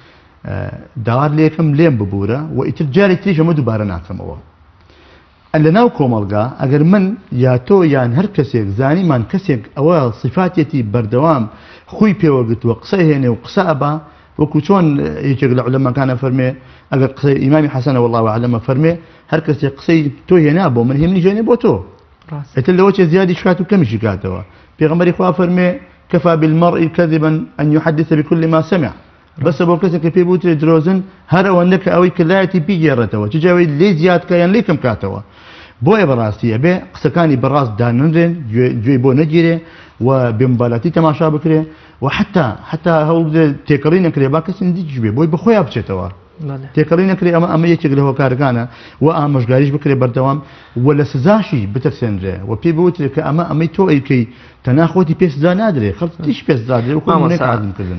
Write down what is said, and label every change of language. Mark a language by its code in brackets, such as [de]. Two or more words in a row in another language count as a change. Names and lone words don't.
[ckb] داوار لێکم لێم ببوورە و ئیتر جارێک تریش ئەمە دووبارە ناکەمەوە لە ناو کۆمەڵگا ئەگەر من یا تۆ یان هەر کەسێک زانیمان کەسێک ئەوە صفاتێتی بەردەوام خوی پێوەگرتووە قسە هێنێ و قسە ئەبا وەکو چۆن یەکێک لە عولەماکانە فەرمێ ئەگەر قسەی ئیمامی حەسەنە [ar] والله ئەعلەمە [ckb] فەرمێ هەر کەسێک قسەی تۆ هێنا بۆ من هێمنی ژێنێ بۆ تۆ ئیتر لەوە چێ زیادی شکات و کەمیشی کاتەوە پێغەمبەری خوا فەرمێ [ar] كفى بالمرء كذبا أن يحدث بكل ما سمع [ckb] بس بۆ کەسێک کە پێی بوترێ درۆزن هەر ئەوەندە کە ئەوەی کلایەتی بیگێڕێتەوە چجاوی لێ زیادکە یان لێ کەم کاتەوە بۆیە بەڕاستی ئەبێ قسەکانی بەڕاست داننرێن گوێی بۆ نەگیرێ و بێمبالاتی تەماشا بکرێ و حتا هەوڵ تێکەڵی نەکرێ با کەسی نزیکیش بێ بۆی بەخۆیان بچێتەوە تێکەڵی نەکرێ ئەمە یەکێک لە هۆکارەکانە و ئامۆژگاریش بکرێ بەردەوام و لە سزاشی بتەرسێنرێ و پێی بوترێ کە ئەمەی تۆ ئەیکەی تەناخۆتی پێ سزا نادرێ خەڵکیش پێ سزا درێ و کۆمەڵێکردن